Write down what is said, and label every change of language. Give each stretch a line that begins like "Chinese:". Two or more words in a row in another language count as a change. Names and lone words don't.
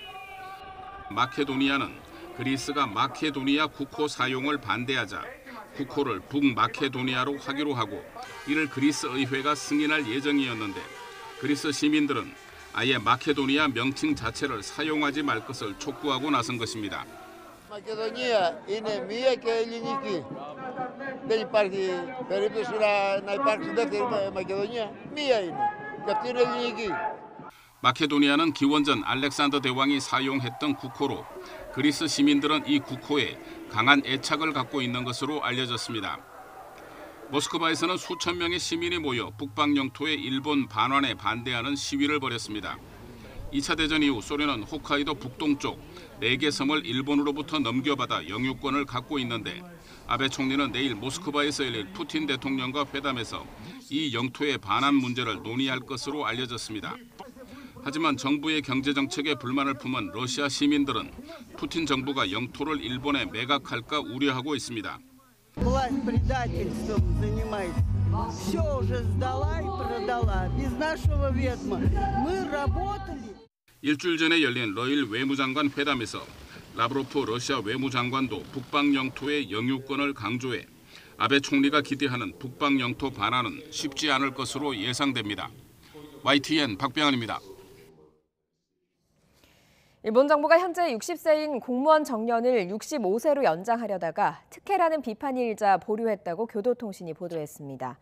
Korean: 마케도니아는 그리스가 마케도니아 국호 사용을 반대하자 국호를 북마케도니아로 하기로 하고 이를 그리스 의회가 승인할 예정이었는데 그리스 시민들은 아예 마케도니아 명칭 자체를 사용하지 말 것을 촉구하고 나선 것입니다.
Greek: Μακεδονία είναι μία και ελληνική. Δεν υπάρχει περίπτωση να υπάρξει δεύτερη Μακεδονία. Μία είναι. Και αυτή είναι ελληνική.
Korean: 마케도니아는 기원전 알렉산더 대왕이 사용했던 국호로 그리스 시민들은 이 국호에 강한 애착을 갖고 있는 것으로 알려졌습니다. 모스크바에서는 수천 명의 시민이 모여 북방 영토의 일본 반환에 반대하는 시위를 벌였습니다. 2차 대전 이후 소련은 홋카이도 북동쪽 4개 섬을 일본으로부터 넘겨받아 영유권을 갖고 있는데 아베 총리는 내일 모스크바에서 열릴 푸틴 대통령과 회담에서 이 영토의 반환 문제를 논의할 것으로 알려졌습니다. 하지만 정부의 경제정책에 불만을 품은 러시아 시민들은 푸틴 정부가 영토를 일본에 매각할까 우려하고 있습니다.
Russian: Власть предательством занимается. Все уже сдала и продала. Без нашего ведома. Мы работали.
Korean: 일주일 전에 열린 러일 외무장관 회담에서 라브로프 러시아 외무장관도 북방 영토의 영유권을 강조해 아베 총리가 기대하는 북방 영토 반환은 쉽지 않을 것으로 예상됩니다. YTN 박병환입니다. 일본 정부가 현재 60세인 공무원 정년을 65세로 연장하려다가 특혜라는 비판이 일자 보류했다고 교도통신이 보도했습니다.